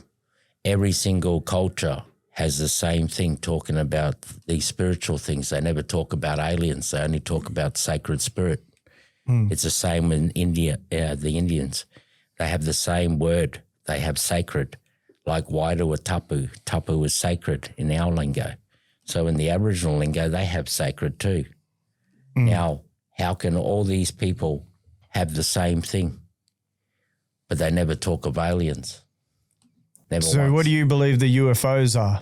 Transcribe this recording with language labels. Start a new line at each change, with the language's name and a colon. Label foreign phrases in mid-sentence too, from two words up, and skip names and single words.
English: Every single culture has the same thing talking about these spiritual things. They never talk about aliens. They only talk about sacred spirit. It's the same in India, the Indians. They have the same word. They have sacred, like
Māori: Wairua tapu.
English: Tapu is sacred in our lingo. So in the Aboriginal lingo, they have sacred too. Now, how can all these people have the same thing, but they never talk of aliens? Never So once. what do you believe the UFOs are?